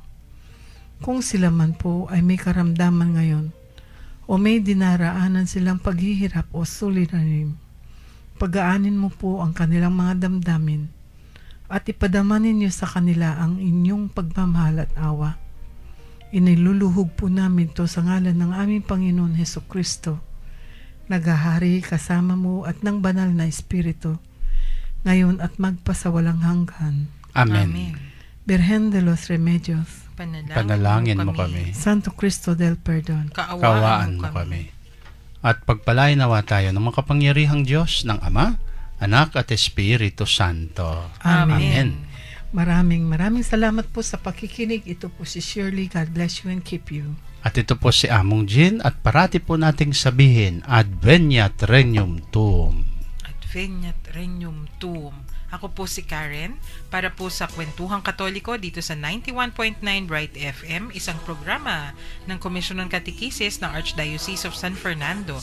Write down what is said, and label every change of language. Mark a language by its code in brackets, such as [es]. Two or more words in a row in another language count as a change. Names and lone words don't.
[tl] Kung sila man po ay may karamdaman ngayon o may dinaraanan silang paghihirap o suliranin, pagaanin mo po ang kanilang mga damdamin at ipadama ninyo sa kanila ang inyong pagmamahal at awa. Iniluluhog po namin to sa ngalan ng aming Panginoon Hesukristo, naghahari kasama mo at ng banal na Espiritu, ngayon at magpasawalang hanggan. Amen. Birhen de los Remedios, Panalangin mo kami. Santo Cristo del Perdón, Kawaan mo kami. At pagpalain nawa tayo ng makapangyarihang Diyos ng Ama, Anak at Espiritu Santo. Amen. Maraming salamat po sa pakikinig. Ito po si Shirley. [en] God bless you and keep you. [tl] At ito po si Among Jean at parati po nating sabihin, [la] Adveniat Regnum Tuum. Adveniat Regnum Tuum. [tl] Ako po si Karen para po sa Kwentuhang Katoliko dito sa 91.9 Bright FM, isang programa ng Komisyon ng Katekisis ng Archdiocese of San Fernando.